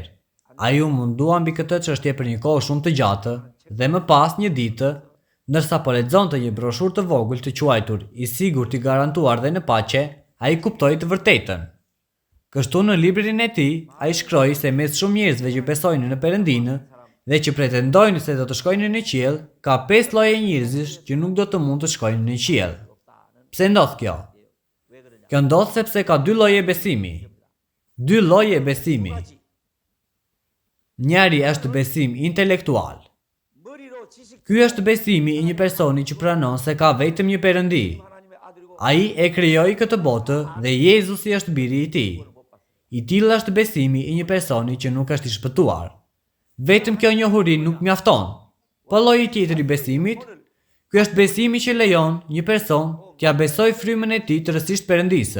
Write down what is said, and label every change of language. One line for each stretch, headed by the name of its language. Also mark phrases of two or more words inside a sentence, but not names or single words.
Albanian: Ai u mundua mbi këtë çështje për një kohë shumë të gjatë dhe më pas një ditë, ndërsa po lexonte një broshurë të vogël të quajtur "I sigurt, i garantuar dhe në paqe", ai kuptoi të vërtetën. Kështu në librin e tij, ai shkroi se mes shumë njerëzve që besojnë në Perëndinë dhe që pretendojnë se do të shkojnë në qiell, ka 5 lloje njerëzish që nuk do të mund të shkojnë në qiell. Pse ndodh kjo?
Korean: 왜 그러냐?
Albanian: Kjo ndodh sepse ka 2 lloje besimi. 2 lloje besimi. Njëri është besim intelektual.
Korean: 머리로 지식
Albanian: Ky është besimi i një personi që pranon se ka vetëm një Perëndi.
Korean: 하나님의 아들이고
Albanian: Ai e krijoi këtë botë dhe Jezusi është biri i tij. I tillë është besimi i një personi që nuk është i shpëtuar. Vetëm kjo njohuri nuk mjafton. Po lloji tjetër i besimit, ky është besimi që lejon një person t'ia besoj frymën e tij tërësisht Perëndisë.